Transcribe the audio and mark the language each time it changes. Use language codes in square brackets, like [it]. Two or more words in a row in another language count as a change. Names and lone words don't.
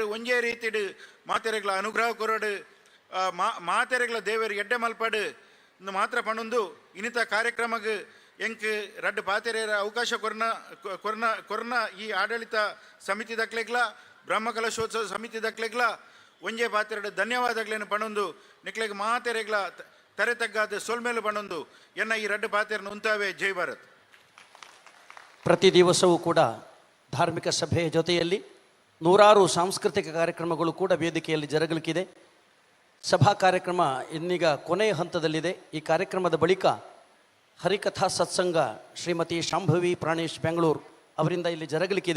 [tcy] ಒಂಜೇ ರೀತಿಡು ಮಾತೆರೆಗ್ಲ ಅನುಗ್ರಹ ಕೊರಡು ಮಾತೆರೆಗ್ಲ ದೇವೇರು ಎಡ್ಡೆ ಮಲ್ಪಾಡು ಇಂದು ಮಾತ್ರ ಪಣ್ಣೊಂದು ಇನ್ನಿತ ಕಾರ್ಯಕ್ರಮಕ್ಕೆ ಎಂಕ್ ರಡ್ಡು ಪಾತೆರೆಯರ ಅವಕಾಶ ಕೊರ್ನ ಈ ಆಡಳಿತ ಸಮಿತಿ ದಕ್ಲೆಗ್ಲ ಬ್ರಹ್ಮಕಲಶೋತ್ಸವ ಸಮಿತಿ ದಕ್ಲೆಗ್ಲ ಒಂಜೇ ಪಾತೆರಡು ಧನ್ಯವಾದಗಳೇನು ಪಣ್ಣೊಂದು ನಿಕ್ಲೆಗ್ ಮಾತೆರೆಗ್ಲ ತರೆ ತಗ್ಗಾದ ಸೋಲ್ಮೇಲು ಪಣ್ಣೊಂದು ಎನ್ನ ಈ ರಡ್ಡು ಪಾತೆರನ್ನು ಉಂತಾವೆ. [kn] ಜೈ ಭಾರತ್. ಪ್ರತಿ ದಿವಸವೂ ಕೂಡ ಧಾರ್ಮಿಕ ಸಭೆಯ ಜೊತೆಯಲ್ಲಿ ನೂರಾರು ಸಾಂಸ್ಕೃತಿಕ ಕಾರ್ಯಕ್ರಮಗಳು ಕೂಡ ವೇದಿಕೆಯಲ್ಲಿ ಜರುಗಲಿಕ್ಕಿದೆ. ಸಭಾ ಕಾರ್ಯಕ್ರಮ ಇನ್ನೀಗ ಕೊನೆಯ ಹಂತದಲ್ಲಿದೆ. ಈ ಕಾರ್ಯಕ್ರಮದ ಬಳಿಕ ಹರಿಕಥಾ ಸತ್ಸಂಗ ಶ್ರೀಮತಿ ಶಾಂಭವಿ ಪ್ರಾಣೇಶ್ ಬೆಂಗಳೂರು ಅವರಿಂದ ಇಲ್ಲಿ ಜರುಗಲಿಕ್ಕಿದೆ.